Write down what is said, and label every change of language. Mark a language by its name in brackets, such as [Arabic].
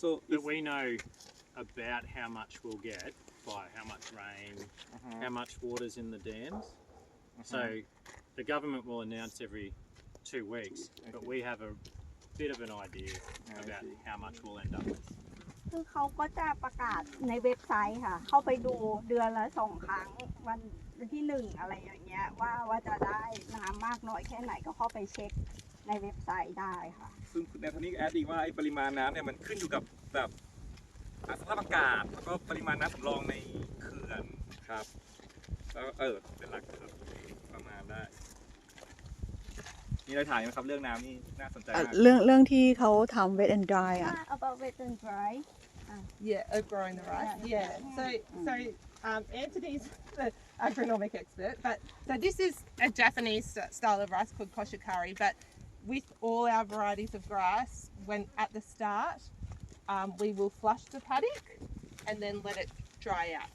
[English] But we know about how much we'll get by how much rain, how much water's in the dams. So the government will announce every 2 weeks, but we have a bit of an idea about how much we'll end up with. [Thai] คือเขาก็จะประกาศในเว็บไซต์ค่ะ เข้าไปดูเดือนละ2 ครั้งวันที่1อะไรอย่างเงี้ยว่าจะได้น้ำมากน้อยแค่ไหนก็เข้าไปเช็คในเว็บไซต์ได้ค่ะ ซึ่งในทางนี้แอดอีกว่าไอ้ปริมาณน้ำเนี่ยมันขึ้นอยู่กับแบบสภาพอากาศแล้วก็ปริมาณน้ำสำรองในเขื่อนครับแล้วเป็นหลักครับประมาณได้มีอะไรถ่ายไหมครับเรื่องน้ำนี่น่าสนใจมาก เรื่องที่เขาทำ [English] wet and dry [Thai] อ่ะ [English] about wet and dry Yeah, growing the rice. Yeah. So Anthony's the agronomic expert, but so this is a Japanese style of rice called koshikari. But with all our varieties of grass, when at the start, we will flush the paddock and then let it dry out.